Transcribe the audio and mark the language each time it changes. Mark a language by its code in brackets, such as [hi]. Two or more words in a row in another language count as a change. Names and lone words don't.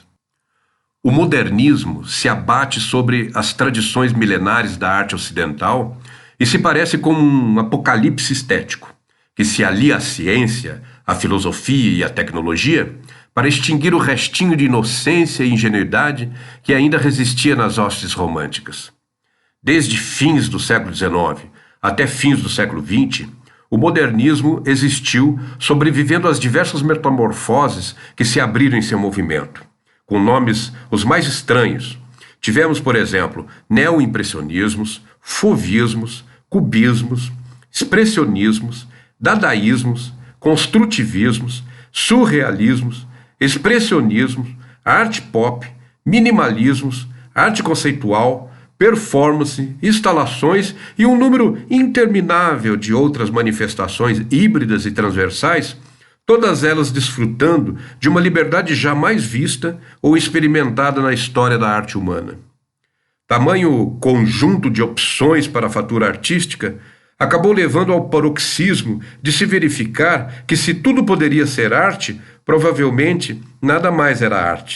[pt] O modernismo se abate sobre as tradições milenares da arte ocidental e se parece com um apocalipse estético, que se alia à ciência, à filosofia e à tecnologia para extinguir o restinho de inocência e ingenuidade que ainda resistia nas hostes românticas. Desde fins do século XIX até fins do século XX, o modernismo existiu, sobrevivendo às diversas metamorfoses que se abriram em seu movimento, com nomes os mais estranhos. Tivemos, por exemplo, neoimpressionismos, fauvismos, cubismos, expressionismos, dadaísmos, construtivismos, surrealismos, expressionismos, arte pop, minimalismos, arte conceitual, performance, instalações e um número interminável de outras manifestações híbridas e transversais, todas elas desfrutando de uma liberdade jamais vista ou experimentada na história da arte humana. Tamanho conjunto de opções para a fatura artística acabou levando ao paroxismo de se verificar que, se tudo poderia ser arte, provavelmente nada mais era arte.